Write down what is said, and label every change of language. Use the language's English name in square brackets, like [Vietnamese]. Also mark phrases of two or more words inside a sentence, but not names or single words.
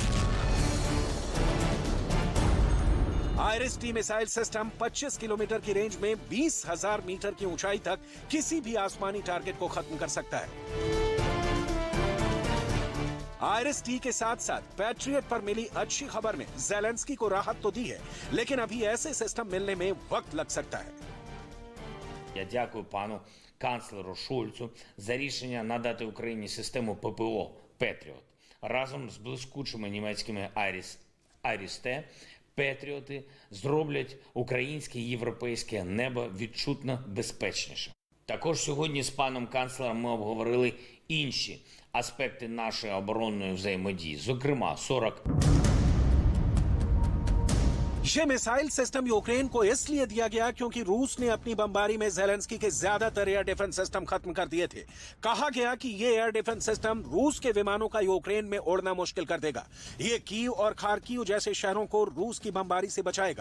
[Hindi] IRIS-T [English] missile system [Hindi] 25 किलोमीटर की रेंज में 20,000 मीटर की ऊंचाई तक किसी भी आसमानी टारगेट को खत्म कर सकता है। IRIS-T के साथ साथ पैट्रियट पर मिली अच्छी खबर में जेलेंस्की को राहत तो दी है, लेकिन अभी ऐसे सिस्टम मिलने में वक्त लग सकता है। [Ukrainian] Я дякую пану канцлеру Шольцу за рішення надати Україні систему ППО «Петріот». Разом з блискучими німецькими IRIS-T «Петріоти» зроблять українське і європейське небо відчутно безпечніше. Також сьогодні з паном канцлером ми обговорили інші аспекти нашої оборонної взаємодії, зокрема 40 [Hindi] ये [English] missile system [Hindi] यूक्रेन को इसलिए दिया गया क्योंकि रूस ने अपनी बमबारी में जेलेंस्की के ज्यादातर [English] air defense system [Hindi] खत्म कर दिए थे। कहा गया कि ये [English] air defense system [Hindi] रूस के विमानों का यूक्रेन में उड़ना मुश्किल कर देगा। ये कीव और खार्किव जैसे शहरों को रूस की बमबारी से बचाएगा।